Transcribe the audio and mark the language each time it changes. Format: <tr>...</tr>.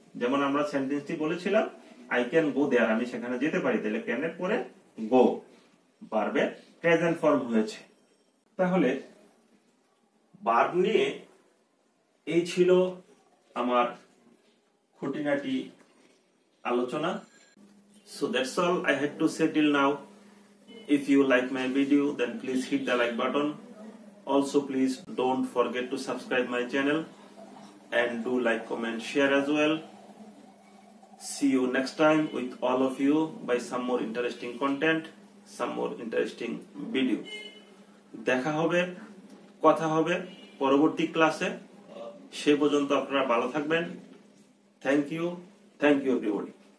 <bn>যেমন আমরা সেন্টেন্সটি বলেছিলাম,</bn> <en>I can go there,</en> <bn>আমি সেখানে যেতে পারি, তাহলে ক্যান এর পরে গো, ভার্বের প্রেজেন্ট ফর্ম হয়েছে। তাহলে ভার্ব নিয়ে এই ছিল আমার খুঁটিনাটি আলোচনা।</bn> <en>So that's all I had to say till now. If you like my video, then please hit the like button. Also, please don't forget to subscribe my channel and do like, comment, share as well. See you next time with all of you by some more interesting content, some more interesting video.</en> <bn>দেখা হবে, কথা হবে পরবর্তী ক্লাসে। সে পর্যন্ত আপনারা ভালো থাকবেন।</bn> <en>Thank you everybody.</en>